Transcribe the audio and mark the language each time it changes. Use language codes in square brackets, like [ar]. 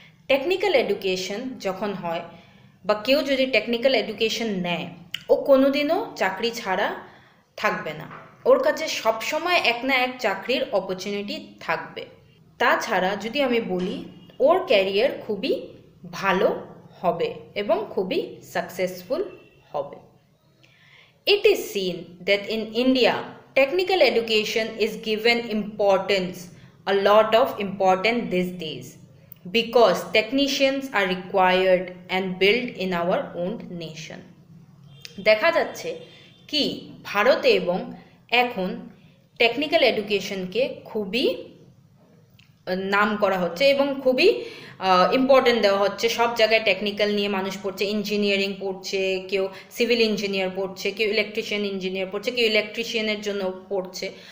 [bn] Technical education যখন হয় বা কেউ যদি টেকনিক্যাল এডুকেশন নেয়, ও কোনোদিনও চাকরি ছাড়া থাকবে না। ওর কাছে সবসময় এক না এক চাকরির অপরচুনিটি থাকবে। তাছাড়া যদি আমি বলি, ওর ক্যারিয়ার খুবই ভালো হবে এবং খুবই সাকসেসফুল হবে। [en] It is seen that in India, technical education is given importance, a lot of importance these days, because technicians are required and built in our own nation. [bn] দেখা যাচ্ছে কি ভারতে এবং এখন টেকনিক্যাল এডুকেশনকে খুবই নাম করা হচ্ছে এবং খুবই ইম্পর্টেন্ট দেওয়া হচ্ছে। সব জায়গায় টেকনিক্যাল নিয়ে মানুষ পড়ছে, ইঞ্জিনিয়ারিং পড়ছে, কেউ সিভিল ইঞ্জিনিয়ার পড়ছে, কেউ ইলেকট্রিশিয়ান ইঞ্জিনিয়ার পড়ছে, কেউ ইলেকট্রিশিয়ানের জন্য পড়ছে।